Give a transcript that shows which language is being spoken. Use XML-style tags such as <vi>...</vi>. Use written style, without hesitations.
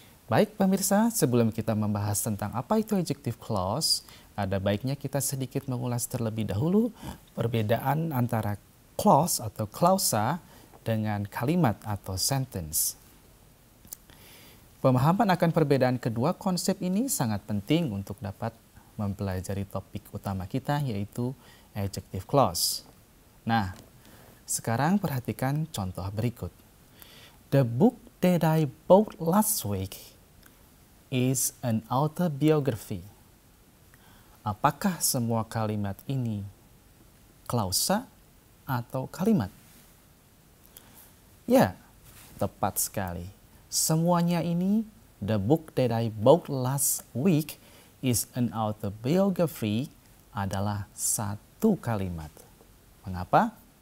<id>Baik pemirsa, sebelum kita membahas tentang apa itu adjective clause, ada baiknya kita sedikit mengulas terlebih dahulu perbedaan antara clause atau klausa dengan kalimat atau sentence. Pemahaman akan perbedaan kedua konsep ini sangat penting untuk dapat mempelajari topik utama kita, yaitu adjective clause. Nah, sekarang perhatikan contoh berikut.</id> <en>The book that I bought last week is an autobiography.</en> <id>Apakah semua kalimat ini klausa atau kalimat? Ya, tepat sekali. Semuanya ini,</id> <en>the book that I bought last week is an autobiography</en> <id>adalah satu kalimat. Mengapa?</id>